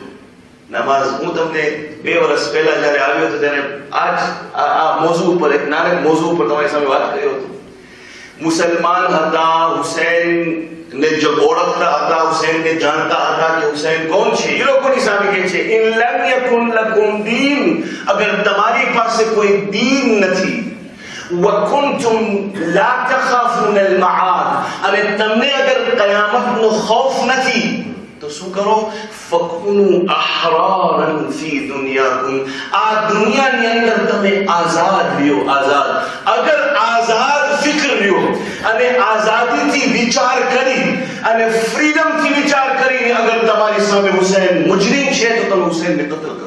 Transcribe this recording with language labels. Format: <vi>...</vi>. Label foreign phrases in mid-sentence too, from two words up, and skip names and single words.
<gu>નમાઝ, હું તમને 2 વર્ષ પહેલા જયારે આવ્યો હતો ત્યારે આ મોઝુ ઉપર, એક નાનક મોઝુ ઉપર તમારી સામે વાત કર્યો હતો. મુસલમાન હતા, હુસૈન ને જો ઓળખતા હતા, હુસૈન ને જાણતા હતા કે હુસૈન કોણ છે. એ લોકોની સામે કહે છે</gu> <ar>إن لم يكن لكم دين,</ar> <gu>અગર તમારી પાસે કોઈ દીન નથી,</gu> <ar>وكنتم لا تخافون المعاد,</ar> <gu>અને તમને અગર કયામતનો ખૌફ નથી તો શું કરો?</gu> <ar>فكونوا أحرارا في دنياكم,</ar> <gu>આ દુનિયાની અંદર તમે આઝાદ રહ્યો. આઝાદ, અગર આઝાદ ફિકર રહ્યો અને આઝાદીથી વિચાર કરી અને ફ્રીડમથી વિચાર કરીને અગર તમારી સામે હુસૈન મુજરિમ છે તો તમે હુસૈનને કતલ કરો.</gu>